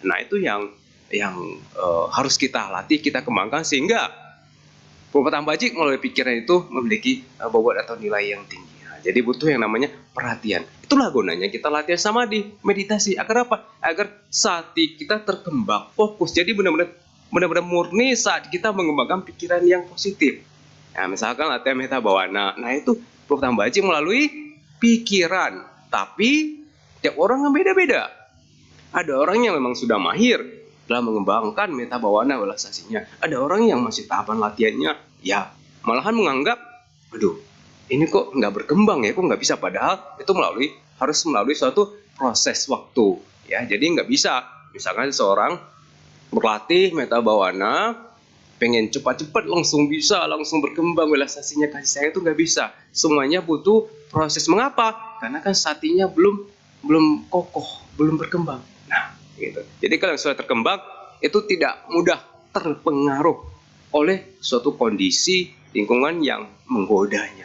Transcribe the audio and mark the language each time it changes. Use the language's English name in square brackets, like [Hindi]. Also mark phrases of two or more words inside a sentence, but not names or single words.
[Indonesian] Nah, itu yang harus kita latih, kita kembangkan sehingga perbuatan bajik melalui pikiran itu memiliki bobot atau nilai yang tinggi. Nah, jadi butuh yang namanya perhatian. Itulah gunanya kita latihan samadhi, meditasi. Agar apa? Agar sati kita terkembang, fokus. Jadi benar-benar murni saat kita mengembangkan pikiran yang positif. Nah, misalkan latihan [Pali] metta bhavana. [Indonesian] Nah, itu perbuatan bajik melalui pikiran. Tapi tiap orang yang beda-beda. Ada orang yang memang sudah mahir dalam mengembangkan [Pali] metta bhavana [Indonesian] relaksasinya. Ada orang yang masih tahapan latihannya, ya malahan menganggap, aduh, ini kok nggak berkembang ya, kok nggak bisa. Padahal itu harus melalui suatu proses waktu, ya. Jadi nggak bisa, misalkan seorang berlatih [Pali] metta bhavana, [Indonesian] pengen cepat-cepat langsung bisa, langsung berkembang relaksasinya, kasih sayang, itu nggak bisa. Semuanya butuh proses. Mengapa? Karena kan satinya belum kokoh, belum berkembang. Nah, gitu. Jadi kalau yang sudah terkembang itu tidak mudah terpengaruh oleh suatu kondisi lingkungan yang menggodanya.